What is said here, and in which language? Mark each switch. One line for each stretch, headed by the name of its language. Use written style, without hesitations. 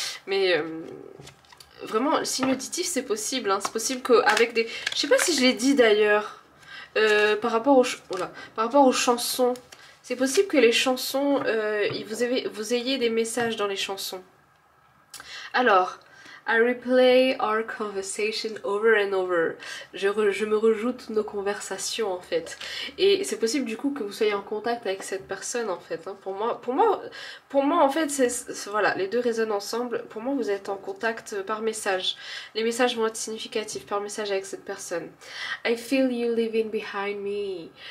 French: Mais vraiment, le signe auditif c'est possible. Hein. C'est possible qu'avec des... Je sais pas si je l'ai dit d'ailleurs. Par rapport aux chansons. C'est possible que les chansons, vous ayez des messages dans les chansons. Alors...
English: I replay our conversation over and over.
French: Je me rejoue toutes nos conversations en fait. Et c'est possible du coup que vous soyez en contact avec cette personne en fait. Hein. Pour moi en fait, voilà, les deux résonnent ensemble. Pour moi, vous êtes en contact par message. Les messages vont être significatifs par message avec cette personne.
English: I feel you leaving behind me.